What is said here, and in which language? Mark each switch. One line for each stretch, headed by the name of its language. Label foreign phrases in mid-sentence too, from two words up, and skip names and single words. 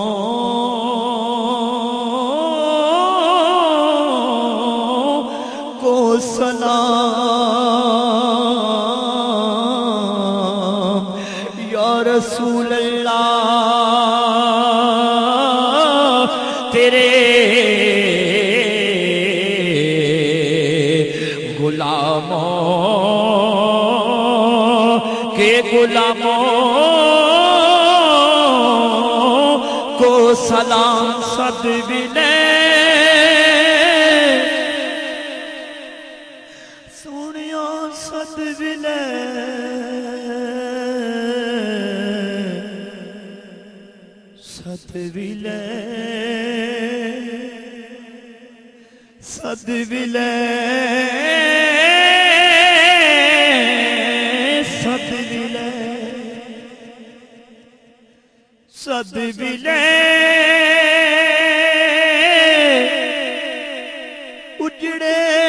Urdu: کو سلام
Arabic: یا رسول اللہ
Urdu: تیرے غلاموں کے غلاموں کو سلام
Punjabi: صد ولے سونیا صد ولے صد ولے صد ولے صد ولے صد ولے اجڑے